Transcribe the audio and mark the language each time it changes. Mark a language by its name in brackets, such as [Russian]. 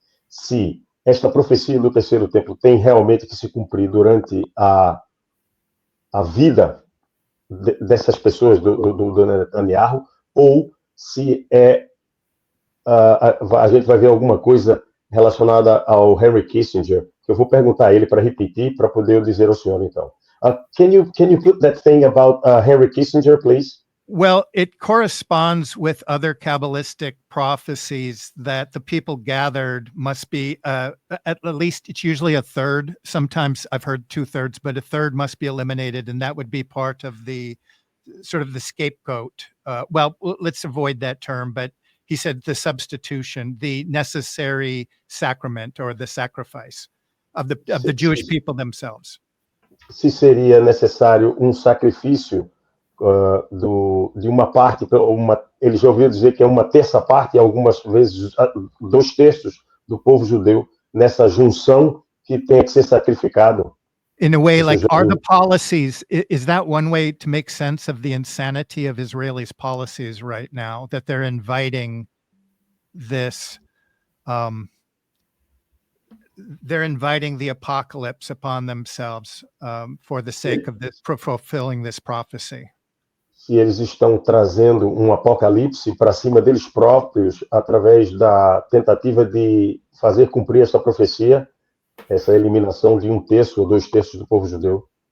[Portuguese] Se esta profecia do terceiro templo tem realmente que se cumprir durante a vida dessas pessoas, do Netanyahu, ou se a gente vai ver alguma coisa relacionada ao Henry Kissinger, que eu vou perguntar a ele para repetir, para poder eu dizer ao senhor, então. [English] Can you put that thing about Henry Kissinger, please? Well, it corresponds with other Kabbalistic prophecies that the people gathered must be, at least it's usually a third. Sometimes I've heard 2/3, but a third must be eliminated. And that would be part of the sort of the scapegoat. Well, let's avoid that term, but he said the substitution, the necessary sacrament or the sacrifice of the Jewish people themselves. [Portuguese] Se seria necessário sacrifício de uma parte, ele já ouviu dizer que é uma terça parte, e algumas vezes 2/3 do povo judeu nessa junção que tem que ser sacrificado. [English] In a way, This like, is are really- the policies, is that one way to make sense of the insanity of Israelis' policies right now, that they're inviting this, they're inviting the apocalypse upon themselves for the sake of this, fulfilling this prophecy? [Portuguese] Se eles estão trazendo um apocalipse para cima deles próprios através da tentativa de fazer cumprir essa profecia, essa eliminação de 1/3 ou 2/3 do povo judeu.